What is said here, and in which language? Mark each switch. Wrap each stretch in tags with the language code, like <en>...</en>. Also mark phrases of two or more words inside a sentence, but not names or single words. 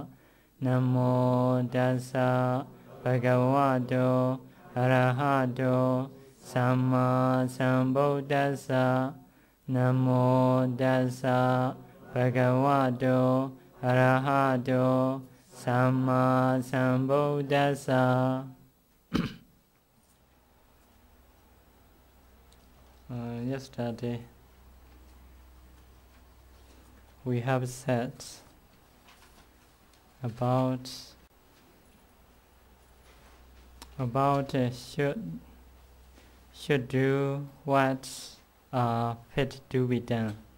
<pi>Namo tassa bhagavato arahato samma sambuddhassa. Namo tassa bhagavato arahato samma sambuddhassa.</pi> <en>Yesterday we have said about should do what fit to be done.</en>